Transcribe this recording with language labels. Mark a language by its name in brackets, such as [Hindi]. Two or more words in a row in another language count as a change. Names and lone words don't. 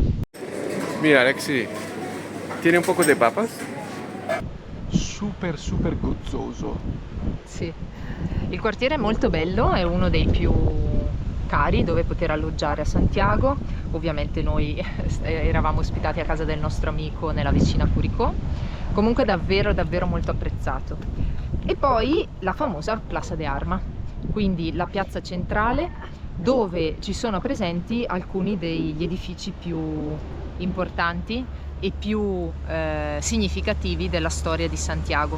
[Spanish] Mira Alexi, tiene un poco de papas? [Italian] Super gozzoso. Sì, il quartiere è molto bello, è uno dei più cari dove poter alloggiare a Santiago. Ovviamente noi eravamo ospitati a casa del nostro amico nella vicina Curicó. Comunque davvero molto apprezzato. E poi la famosa Plaza de Armas, quindi la piazza centrale dove ci sono presenti alcuni degli edifici più importanti e più significativi della storia di Santiago.